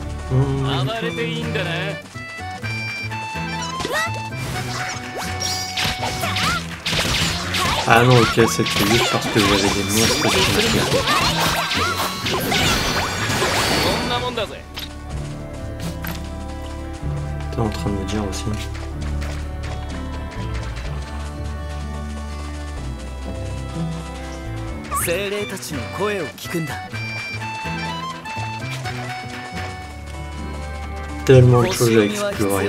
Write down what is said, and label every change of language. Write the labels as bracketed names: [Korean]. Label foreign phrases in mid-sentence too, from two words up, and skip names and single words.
[Japanese] 暴れていいんだな。 [French] Ah non, ok, c'était juste parce que vous avez des monstres qui m'ont [Japanese] こんなもんだぜ。 [French] T'es en train de me dire aussi. [Japanese] 精霊たちの声を聞くんだ。 [French] Tellement de choses à [Japanese] 星読みは必 [French] explorer.